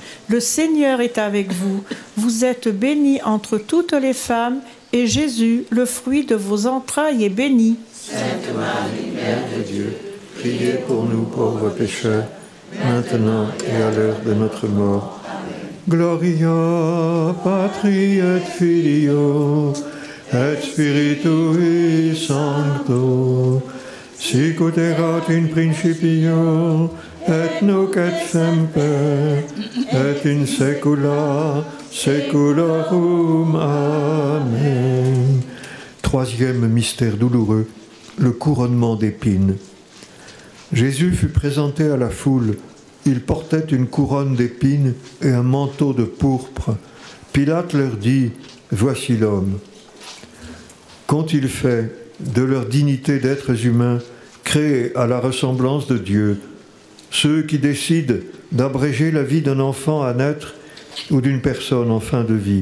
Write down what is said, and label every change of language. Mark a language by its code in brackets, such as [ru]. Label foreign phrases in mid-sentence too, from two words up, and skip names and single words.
[fr] Le Seigneur est avec vous. Vous êtes bénie entre toutes les femmes, et Jésus, le fruit de vos entrailles, est béni. Sainte Marie, Mère de Dieu, Priez pour nous pauvres pécheurs, maintenant et à l'heure de notre mort. [la] Gloria Patri et Filio et Spiritui Sancto, sic ut erat in principio et nunc et semper et in saecula saeculorum. Amen. [fr] Troisième mystère douloureux, le couronnement d'épines. Jésus fut présenté à la foule. Il portait une couronne d'épines et un manteau de pourpre. Pilate leur dit, « Voici l'homme ». Qu'ont-ils fait de leur dignité d'êtres humains, créés à la ressemblance de Dieu, ceux qui décident d'abréger la vie d'un enfant à naître ou d'une personne en fin de vie?